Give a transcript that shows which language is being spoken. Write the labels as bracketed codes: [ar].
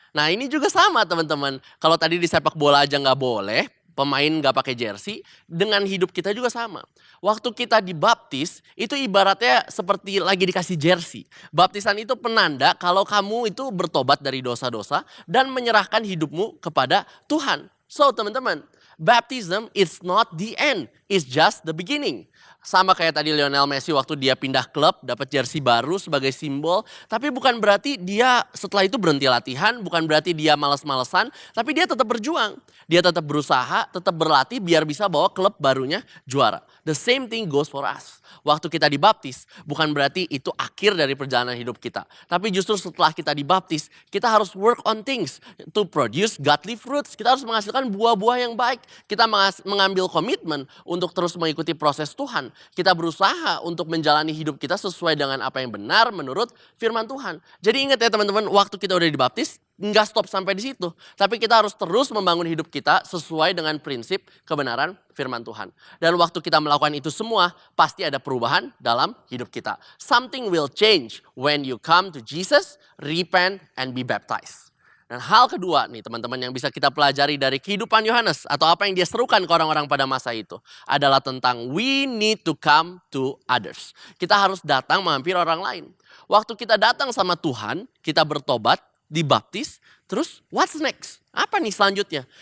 [id] Nah ini juga sama teman-teman. Kalau tadi di sepak bola aja nggak boleh, pemain nggak pakai jersey, dengan hidup kita juga sama. Waktu kita dibaptis, itu ibaratnya seperti lagi dikasih jersey. Baptisan itu penanda kalau kamu itu bertobat dari dosa-dosa dan menyerahkan hidupmu kepada Tuhan. [en] So [id] teman-teman, [en] baptism is not the end, it's just the beginning. [id] Sama kayak tadi Lionel Messi waktu dia pindah klub, dapat jersey baru sebagai simbol. Tapi bukan berarti dia setelah itu berhenti latihan, bukan berarti dia malas-malesan. Tapi dia tetap berjuang, dia tetap berusaha, tetap berlatih biar bisa bawa klub barunya juara. [en] The same thing goes for us. [id] Waktu kita dibaptis, bukan berarti itu akhir dari perjalanan hidup kita. Tapi justru setelah kita dibaptis, kita harus [en] work on things to produce godly fruits. [id] Kita harus menghasilkan buah-buah yang baik. Kita mengambil komitmen untuk terus mengikuti proses Tuhan. Kita berusaha untuk menjalani hidup kita sesuai dengan apa yang benar menurut firman Tuhan. Jadi ingat ya teman-teman, waktu kita udah dibaptis, nggak stop sampai di situ. Tapi kita harus terus membangun hidup kita sesuai dengan prinsip kebenaran firman Tuhan. Dan waktu kita melakukan itu semua, pasti ada perubahan dalam hidup kita. [en] Something will change when you come to Jesus, repent, and be baptized. [id] Dan hal kedua nih teman-teman yang bisa kita pelajari dari kehidupan Yohanes atau apa yang dia serukan ke orang-orang pada masa itu adalah tentang [en] we need to come to others. [id] Kita harus datang menghampiri orang lain. Waktu kita datang sama Tuhan, kita bertobat, dibaptis, terus [en] what's next? [id] Apa nih selanjutnya?